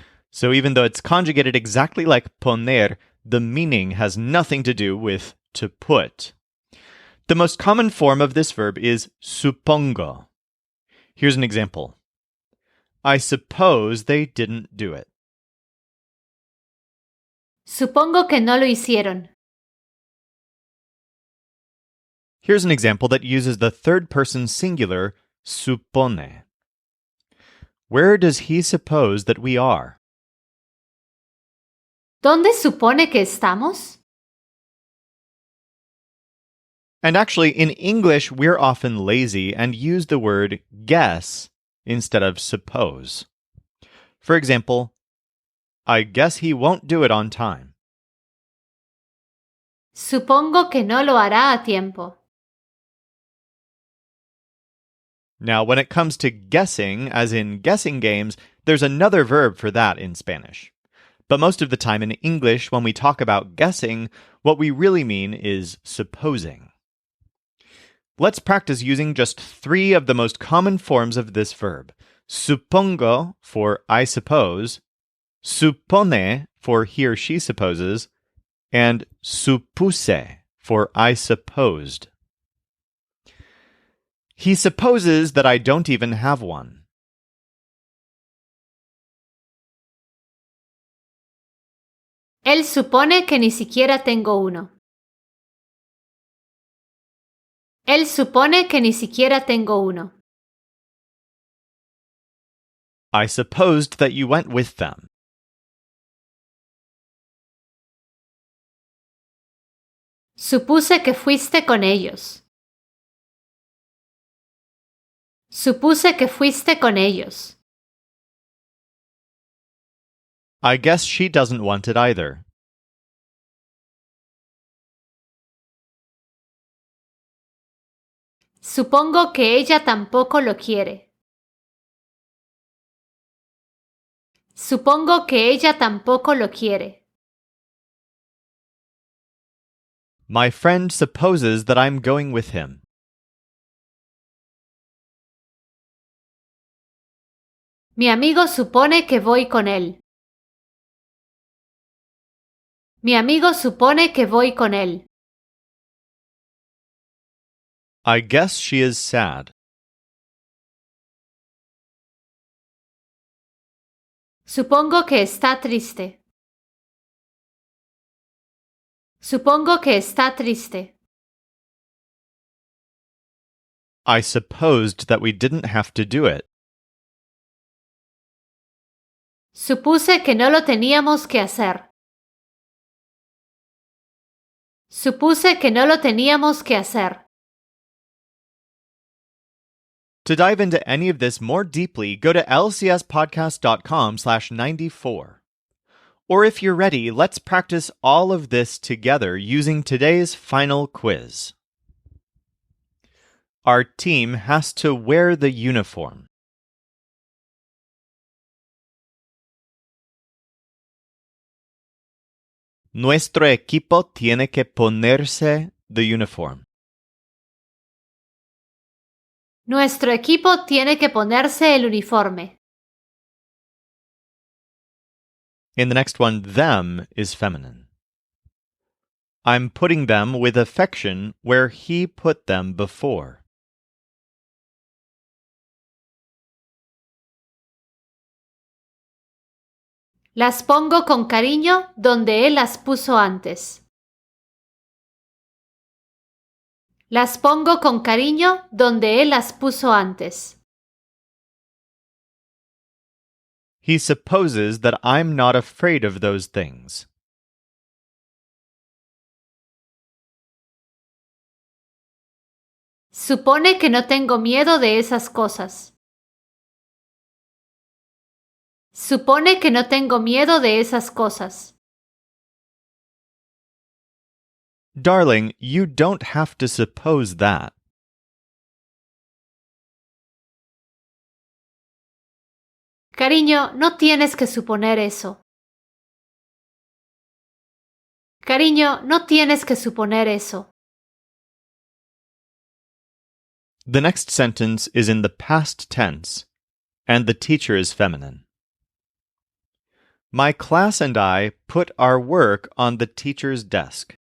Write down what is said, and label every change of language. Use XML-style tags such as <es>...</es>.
<en>So even though it's conjugated exactly like poner, the meaning has nothing to do with to put. The most common form of this verb is supongo. Here's an example. I suppose they didn't do it.</en> <es>Supongo que no lo hicieron.</es> <en>Here's an example that uses the third-person singular supone. Where does he suppose that we are?</en> <es>¿Dónde supone que estamos?</es> <en>And actually, in English, we're often lazy and use the word guess instead of suppose. For example, I guess he won't do it on time.</en> <es>Supongo que no lo hará a tiempo.</es> <en>Now, when it comes to guessing, as in guessing games, there's another verb for that in Spanish. But most of the time in English, when we talk about guessing, what we really mean is supposing. Let's practice using just 3 of the most common forms of this verb. Supongo for I suppose, supone for he or she supposes, and supuse for I supposed. He supposes that I don't even have one.</en> <es>Él supone que ni siquiera tengo uno. Él supone que ni siquiera tengo uno.</es> <en>I supposed that you went with them.</en> <es>Supuse que fuiste con ellos. Supuse que fuiste con ellos.</es> <en>I guess she doesn't want it either.</en> <es>Supongo que ella tampoco lo quiere. Supongo que ella tampoco lo quiere.</es> <en>My friend supposes that I'm going with him.</en> <es>Mi amigo supone que voy con él. Mi amigo supone que voy con él.</es> <en>I guess she is sad.</en> <es>Supongo que está triste. Supongo que está triste.</es> <en>I supposed that we didn't have to do it.</en> <es>Supuse que no lo teníamos que hacer. Supuse que no lo teníamos que hacer.</es> <en>To dive into any of this more deeply, go to lcspodcast.com/94. Or if you're ready, let's practice all of this together using today's final quiz. Our team has to wear the uniform.</en> <es>Nuestro equipo tiene que ponerse</es> <en>the uniform.</en> <es>Nuestro equipo tiene que ponerse el uniforme.</es> <en>In the next one, them is feminine. I'm putting them with affection where he put them before.</en> <es>Las pongo con cariño donde él las puso antes. Las pongo con cariño donde él las puso antes.</es> <en>He supposes that I'm not afraid of those things.</en> <es>Supone que no tengo miedo de esas cosas. Supone que no tengo miedo de esas cosas.</es> <en>Darling, you don't have to suppose that.</en> <es>Cariño, no tienes que suponer eso. Cariño, no tienes que suponer eso.</es> <en>The next sentence is in the past tense, and the teacher is feminine. My class and I put our work on the teacher's desk.</en>